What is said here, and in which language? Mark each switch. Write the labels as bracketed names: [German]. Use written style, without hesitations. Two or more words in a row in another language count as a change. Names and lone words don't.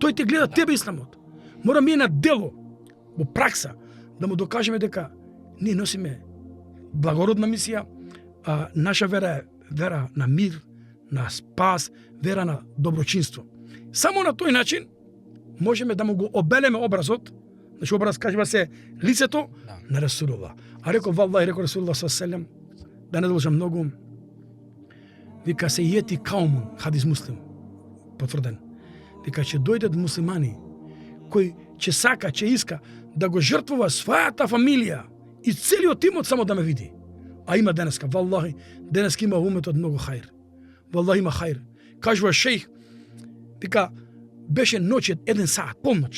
[Macedonian] Тој те гледа тебе исламот. Мора ми на дело, во пракса, да му докажеме дека ние носиме благородна мисија, наша вера е вера на мир, на спас, вера на доброчинство. Само на тој начин можеме да му го обелеме образот, значи образ кажува се лицето на Расулуллах. А рекол валлаhi, рекол Расулуллах саллаллаху да не должам многу, вика се [Arabic] يأتي قوم, حديث مسلم, [Macedonian] потврден, дека ќе дојдат муслимани кои ќе сака, ќе иска да го жртвува својата фамилија и целиот тимот само да ме види. А има денеска, валлахи, денеска има уметот многу хајр. Валлахи има хајр. Кажува шејх, дека беше ноќе 1 саат, полноќ.